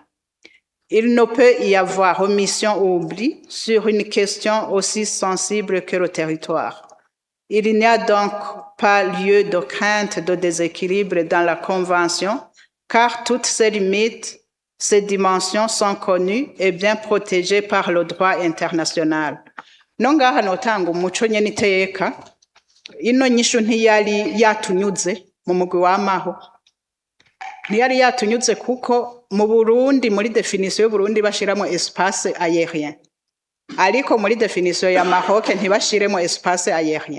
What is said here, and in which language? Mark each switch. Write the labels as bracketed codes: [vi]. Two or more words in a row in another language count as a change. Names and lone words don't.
[fr] Il ne peut y avoir omission ou oubli sur une question aussi sensible que le territoire. Il n'y a donc pas lieu de crainte de déséquilibre dans la Convention, car toutes ces limites, ces dimensions sont connues et bien protégées par le droit international. [rn] Nongaha notanga umuco nyene iteka, ino nyishu ntiyari yatunyuze mu mugwi w'amaho. Ntiyari yatunyuze kuko mu Burundi muri definition y'u Burundi bashiramo [fr] espace aérien. [rn] Ariko muri definition ya Maroc ntibashiremo [fr] espace aérien.